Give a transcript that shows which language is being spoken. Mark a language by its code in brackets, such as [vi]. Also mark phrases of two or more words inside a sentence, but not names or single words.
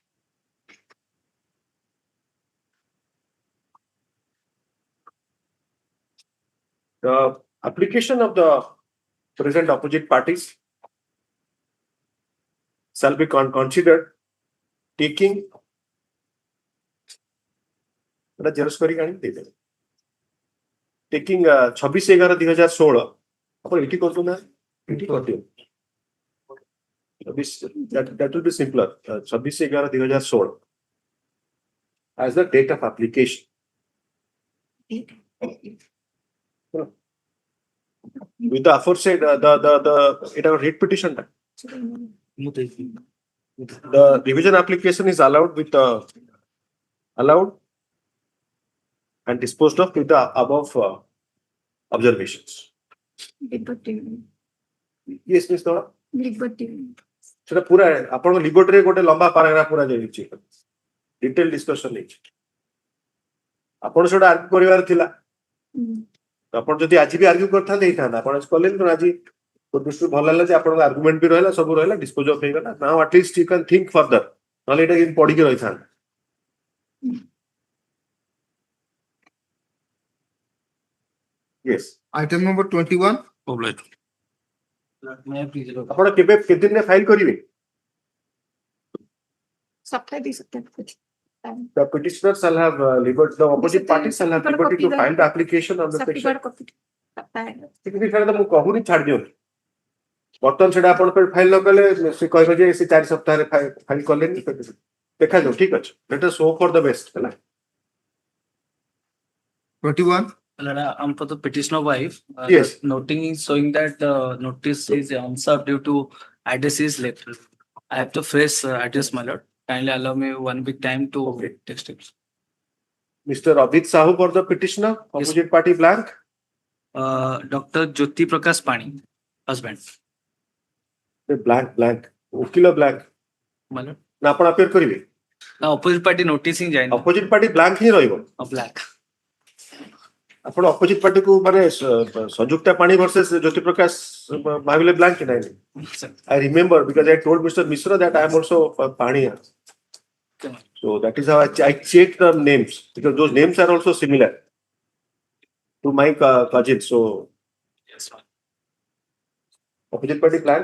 [en] The application of the present opposite parties shall be considered taking taking 26/11/2016 [or] ଆପଣ ଏଠି କରୁଛନ୍ତି ନା ଏଠି କରିଦିଅ [en] that will be simpler 26/11/2016 as the date of application. With the aforesaid it a writ petition. The revision application is allowed with allowed and disposed of with the above observations. Yes, Ms. Dora. [or] ସେଟା ପୁରା ଆପଣଙ୍କ ଲିବର୍ଟିରେ ଗୋଟେ ଲମ୍ବା ପାରାଗ୍ରାଫ ପୁରା ଯାଇଛି [en] detail discussion [or] ହେଇଛି ଆପଣ ସେଟା ଆର୍ଗ୍ୟୁ କରିବାର ଥିଲା ଆପଣ ଯଦି ଆଜି ବି ଆର୍ଗ୍ୟୁ କରିଥାନ୍ତେ ହେଇଥାନ୍ତା ଆପଣ କଲେନି କିନ୍ତୁ ଆଜି ଦୃଷ୍ଟିରୁ ଭଲ ହେଲା ଯେ ଆପଣଙ୍କ ଆର୍ଗୁମେଣ୍ଟ ବି ରହିଲା ସବୁ ରହିଲା [en] dispose of [or] ହେଇଗଲା [en] now at least you can think further [or] ନହେଲେ ଏଇଟା କେମିତି ପଢିକି ରହିଥାନ୍ତା yes [en] item number 21 [or] ଆପଣ କେବେ କେତେ ଦିନରେ ଫାଇଲ କରିବେ [en] The petitioner shall have liberty, the opposite party shall have liberty to file the application on the section. [or] ମୁଁ କହୁନି ଛାଡି ଦିଅନ୍ତୁ ବର୍ତ୍ତମାନ ସେଟା ଆପଣ ଫାଇଲ ନ କଲେ ସେ କହିବେ ଯେ ସେ 4 ସପ୍ତାହରେ ଫାଇଲ କଲେନି ଦେଖାଯାଉ ଠିକ ଅଛି [en] let us hope for the best [or] ହେଲା 21 [en] For the petitioner wife, yes, the noting is showing that the notice is unserved due to address is left. I have to fresh address, my lord. Kindly allow me 1 week time to text it. Mr. Abhit Sahu for the petitioner, opposite party blank. Dr. Jyoti Prakash Pani, husband. Blank. Ukila blank. My lord. [or] ନା ଆପଣ appear କରିବେ ନା [en] opposite party notice [or] ହିଁ ଯାଇନି [en] opposite party blank [or] ହିଁ ରହିବ black ଆପଣ [en] opposite party [or] କୁ ମାନେ ସଂଯୁକ୍ତା ପାଣି versus ଜ୍ୟୋତି ପ୍ରକାଶ ଭାବିଲେ blank କି ନାହିଁ [en] I remember because I told Mr. Mishra that I am also Pani. So that is how I checked the names because those names are also similar to my cousin. So yes, opposite party blank.